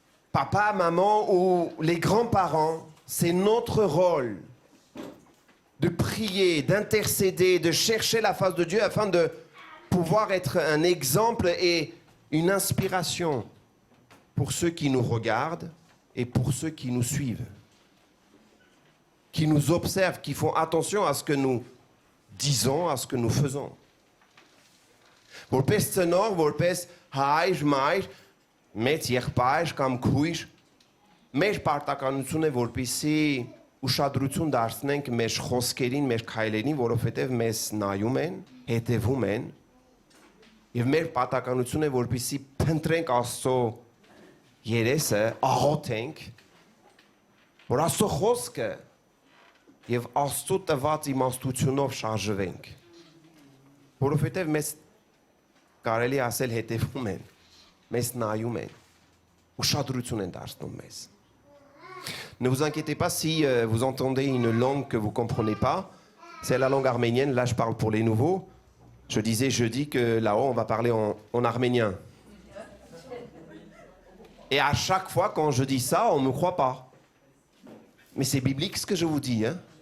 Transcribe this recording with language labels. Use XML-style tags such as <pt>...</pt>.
<fr>papa, maman ou les grands-parents, c'est notre rôle de prier, d'intercéder, de chercher la face de Dieu afin de pouvoir être un exemple et une inspiration pour ceux qui nous regardent et pour ceux qui nous suivent, qui nous observent, qui font attention à ce que nous disons, à ce que nous faisons.</fr> <hy>Որպես ծնող, որպես հայր, մայր, մեծ եղբայր կամ քույր, մեր պարտականությունը է, որպեսզի ուշադրություն դարձնենք մեր խոսքերին, մեր քայլերին, որովհետև մեզ նայում են, հետևում են, եւ մեր պարտականությունը է, որպեսզի փնտրենք Աստծո երեսը, աղոթենք, որ Աստծո խոսքը եւ Աստծո տված իմաստությունով շարժվենք, որովհետև մեզ կարելի ասել հետևում են, մեզ նայում են, ուշադրություն են դարձնում մեզ.</hy> <fr>Ne vous inquiétez pas si vous entendez une langue que vous ne comprenez pas. C'est la langue arménienne. Là, je parle pour les nouveaux. Je disais jeudi que là-haut, on va parler en arménien. Et à chaque fois, quand je dis ça, on ne me croit pas. Mais c'est biblique ce que je vous dis. Hein?</fr>